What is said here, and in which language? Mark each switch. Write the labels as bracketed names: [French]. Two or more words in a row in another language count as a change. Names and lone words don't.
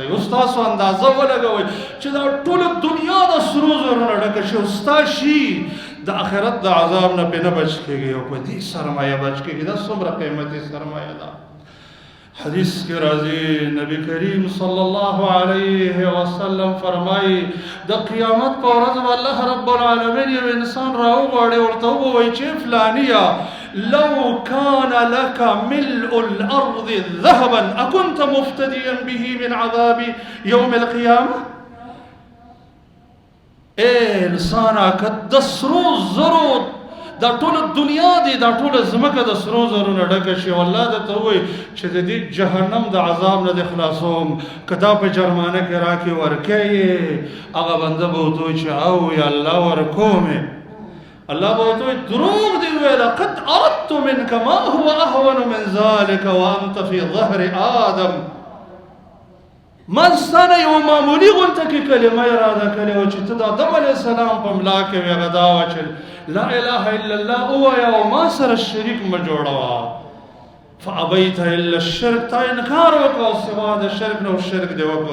[Pashto] اوس تاسو اندازه ولګوئ چې دا ټوله دنیا د سرو زرو نه ډکه شي او ستا شي، د آخرت د عذاب نه پې نه بچ کېږي او په دې سرمایه بچ کېږي. دا څومره قیمتي سرمایه ده. حدیث کې راځي نبی کریم صلی الله علیه وسلم فرمایي د قیامت په ورځ به الله رب العالمین یو انسان راوغواړي، ورته ووایي چې فلانیه [Arabic] لو كان لك ملء الأرض ذهبا أكنت مفتديا به من عذاب يوم القيامة؟ [Pashto] اے انسانا که د سرو زرو دا ټوله دنیا دی، دا ټوله ځمکه د سرو زرو نه ډکه شي او الله درته ووایي چې د دې جهنم د عذاب نه دې خلاصوم، که دا په جرمانه کې راکړې ورکوې، هغه بنده به ورته وایي چې او یا الله ورکومې. الله به ورته وایي دروغ دې وویله، [Arabic] قد اردت منک ما هو اهون من ذلك وانت في ظهر آدم. [Pashto] ما ستانه یو معمولی غونته کې کلمه اراده کړې وه چې ته د آدم علیه السلام په ملا کې وې، هغه دا وه چې [Arabic] لا اله الا الله [Pashto] ووایه او ما سره شریک مه جوړوه. [Arabic] فابیت الا الشرک، [Pashto] تا انکار وکړه او سوا د شرک نه او شرک دې وکړه.